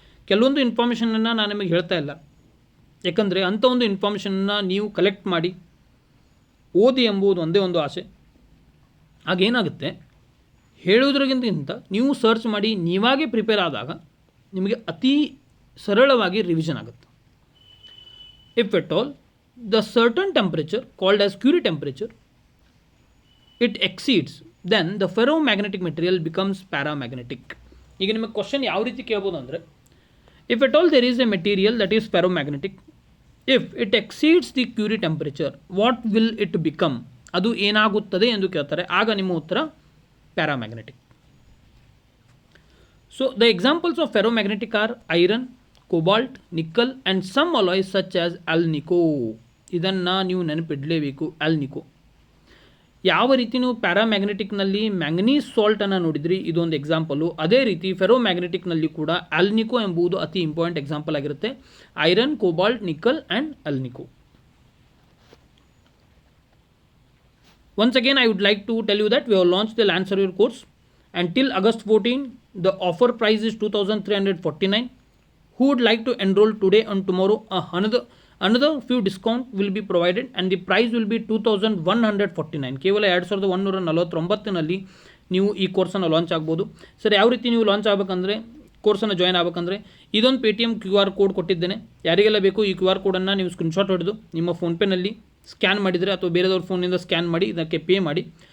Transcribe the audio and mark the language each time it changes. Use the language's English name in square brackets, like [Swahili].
[Kannada] ಕೆಲವೊಂದು ಇನ್ಫಾರ್ಮೇಷನನ್ನು ನಾನು ನಿಮಗೆ ಹೇಳ್ತಾ ಇಲ್ಲ, ಯಾಕಂದರೆ ಅಂಥ ಒಂದು ಇನ್ಫಾರ್ಮೇಷನನ್ನು ನೀವು ಕಲೆಕ್ಟ್ ಮಾಡಿ ಓದಿ ಎಂಬುದು ಒಂದೇ ಒಂದು ಆಸೆ. ಆಗೇನಾಗುತ್ತೆ, ಹೇಳುವುದಕ್ಕಿಂತ ನೀವು ಸರ್ಚ್ ಮಾಡಿ ನೀವಾಗೇ ಪ್ರಿಪೇರ್ ಆದಾಗ ನಿಮಗೆ ಅತಿ ಸರಳವಾಗಿ ರಿವಿಷನ್ ಆಗುತ್ತೆ. [English] If at all the certain temperature called as Curie temperature it exceeds, then the ferromagnetic material becomes paramagnetic. [Kannada] ಈಗ ನಿಮಗೆ ಕ್ವಶನ್ ಯಾವ ರೀತಿ ಕೇಳ್ಬೋದು ಅಂದರೆ, [English] if at all there is a material that is ferromagnetic, if it exceeds the Curie temperature what will it become, [Kannada] ಅದು ಏನಾಗುತ್ತದೆ ಎಂದು ಕೇಳ್ತಾರೆ. ಆಗ ನಿಮ್ಮ ಉತ್ತರ paramagnetic. [English] So the examples of ferromagnetic are iron, cobalt, nickel and some alloys such as alnico. [Kannada] ಇದನ್ನು ನೀವು ನೆನಪಿಡಲೇಬೇಕು, ಆಲ್ನಿಕೋ. ಯಾವ ರೀತಿ ನೀವು ಪ್ಯಾರಾಮ್ಯಾಗ್ನೆಟಿಕ್ನಲ್ಲಿ ಮ್ಯಾಂಗನೀಸ್ ಸಾಲ್ಟನ್ನು ನೋಡಿದ್ರಿ, ಇದೊಂದು ಎಕ್ಸಾಂಪಲು. ಅದೇ ರೀತಿ ಫೆರೋಮ್ಯಾಗ್ನೆಟಿಕ್ನಲ್ಲಿ ಕೂಡ ಆಲ್ನಿಕೋ ಎಂಬುದು ಅತಿ ಇಂಪಾರ್ಟೆಂಟ್ ಎಕ್ಸಾಂಪಲ್ ಆಗಿರುತ್ತೆ. Iron, cobalt, nickel and ಆಲ್ನಿಕೋ. [English] Once again, I would like to tell you that we have launched the Land Surveyor course and till August 14, the offer price is 2,349. Who would like to enroll today and tomorrow? Another few discount will be provided and the price will be 2,149. [Kannada] ಕೇವಲ 2149ನಲ್ಲಿ ನೀವು ಈ ಕೋರ್ಸನ್ನು launch ಆಗ್ಬೋದು. Sir, ಯಾವ ರೀತಿ ನೀವು launch ಆಗಬೇಕಂದ್ರೆ, ಕೋರ್ಸನ್ನು join ಆಗಬೇಕಂದ್ರೆ ಇದೊಂದು ಪೇಟಿಎಮ್ QR ಕೋಡ್ ಕೊಟ್ಟಿದ್ದೇನೆ. ಯಾರಿಗೆಲ್ಲ ಬೇಕು ಈ QR ಕೋಡನ್ನು ನೀವು ಸ್ಕ್ರೀನ್ಶಾಟ್ ಹೊಡೆದು ನಿಮ್ಮ ಫೋನ್ಪೇನಲ್ಲಿ ಸ್ಕ್ಯಾನ್ ಮಾಡಿದರೆ ಅಥವಾ ಬೇರೆದವ್ರ ಫೋನಿಂದ ಸ್ಕ್ಯಾನ್ ಮಾಡಿ ಇದಕ್ಕೆ ಪೇ ಮಾಡಿ.